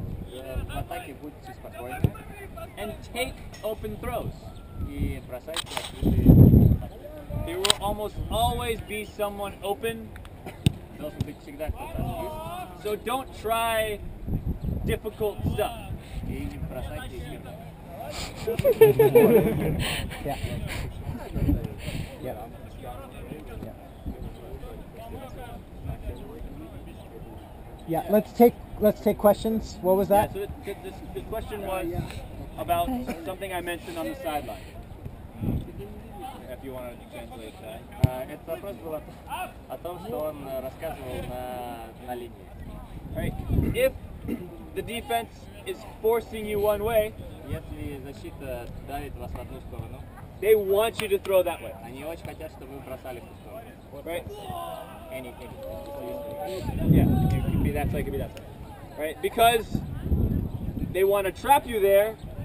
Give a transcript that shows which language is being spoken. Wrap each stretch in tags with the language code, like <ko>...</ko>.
<ru>В атаке будьте спокойны</ru> <en>and take open throws.</en> <ru>и бросайте открытые.</ru> <en>There will almost always be someone open,</en> <ru>Должен быть всегда кто-то открыт.</ru> <en>so don't try difficult stuff.</en> <ru>И не бросайте их.</ru> <en>Yeah, let's take questions. What was Yeah, that? so the question was about something I mentioned on the sideline. If you want to translate that.</en> <ru>Этот вопрос был о том, что он рассказывал на линии.</ru> <en>Right. If the defense is forcing you one way,</en> <ru>Если защита давит вас в одну сторону,</ru> <en>they want you to throw that way.</en> <ru>они очень хотят, чтобы вы бросали в ту сторону.</ru> <en>Right? Anything. Yeah. It could be that side, it could be that side. Right? Because they want to trap you there,</en>